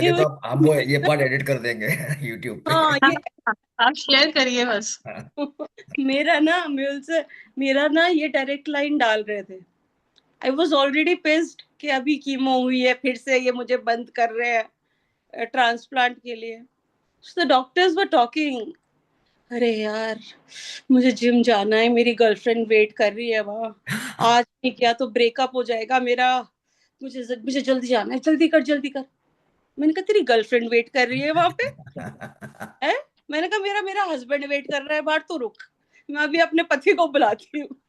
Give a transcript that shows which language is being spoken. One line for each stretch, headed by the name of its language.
Hindi: लगे तो हम वो ये पार्ट एडिट कर देंगे यूट्यूब पे. हाँ ये आप शेयर करिए बस. मेरा ना म्यूल से मेरा ना ये डायरेक्ट लाइन डाल रहे थे.
English: I was already pissed
Hindi: कि अभी कीमो हुई है, फिर से ये मुझे बंद कर रहे हैं ट्रांसप्लांट के लिए.
English: So the doctors were talking.
Hindi: अरे यार, मुझे जिम जाना है, मेरी गर्लफ्रेंड वेट कर रही है वहां. आज नहीं किया तो ब्रेकअप हो जाएगा मेरा. मुझे जल्दी जाना है, जल्दी कर जल्दी कर. मैंने कहा तेरी गर्लफ्रेंड वेट कर रही है वहां पे है. मैंने कहा मेरा मेरा हस्बैंड वेट कर रहा है बाहर, तो रुक, मैं अभी अपने पति को बुलाती हूँ.